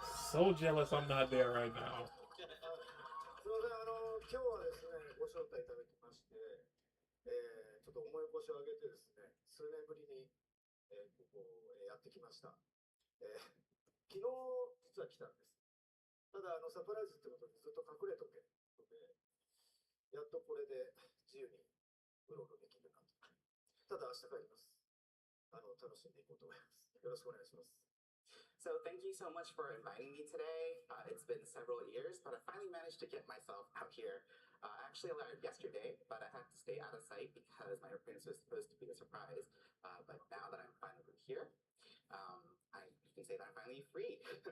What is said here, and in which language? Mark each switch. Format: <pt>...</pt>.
<en>So jealous I'm not there right now.</en> <ja>すみません、今日はですね、ご招待いただきまして、ちょっと思い越しを上げてですね、数年ぶりに、ここ、やってきました。昨日、実は来たんです。ただ、サプライズってことでずっと隠れとけってことで、やっとこれで自由にうろうろできるなと。ただ、明日帰ります。楽しんでいこうと思います。よろしくお願いします。</ja> <en>So thank you so much for inviting me today. It's been several years, but I finally managed to get myself out here. I actually arrived yesterday, but I had to stay out of sight because my appearance was supposed to be a surprise. But now that I'm finally here, you can say that I'm finally free.</en>